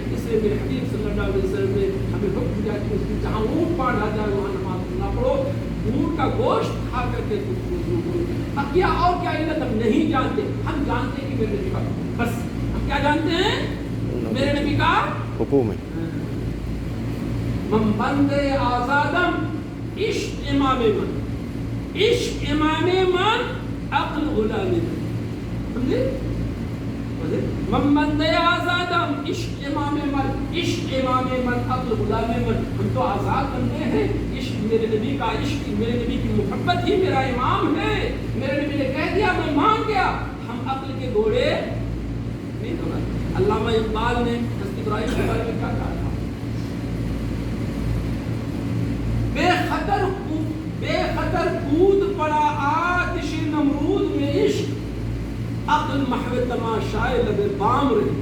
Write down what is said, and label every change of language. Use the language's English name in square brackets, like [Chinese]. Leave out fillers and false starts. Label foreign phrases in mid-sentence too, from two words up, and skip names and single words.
[Urdu] اس لیے میرے حبیب صلی اللہ علیہ وسلم نے ہمیں حکم دیا کہ اس کی جہاں اونٹ باندھا جائے وہاں نماز نہ پڑھو، اونٹ کا گوشت کھا کر کے وضو کرو۔ اب کیا اور کیا علت ہم نہیں جانتے، ہم جانتے ہیں کہ میرے نبی کا بس ہم کیا جانتے ہیں؟ میرے نبی کا حکم ہے۔ [Persian] من بندے آزادم عشق امام من، عشق امام من عقل غلام من، سمجھے؟ من بندے آزادم عشق امام من، عشق امام من عقل غلام من، [Urdu] ہم تو آزاد بندے ہیں، عشق میرے نبی کا، عشق میرے نبی کی محبت ہی میرا امام ہے، میرے نبی نے کہہ دیا میں مان گیا، ہم عقل کے گھوڑے نہیں دوڑا۔ علامہ اقبال نے حضرت ابراہیم کے بارے میں کیا کہا تھا؟ بے خطر کود پڑا آتش نمرود میں عشق، عقل محو تماشائے لبے بام رہی۔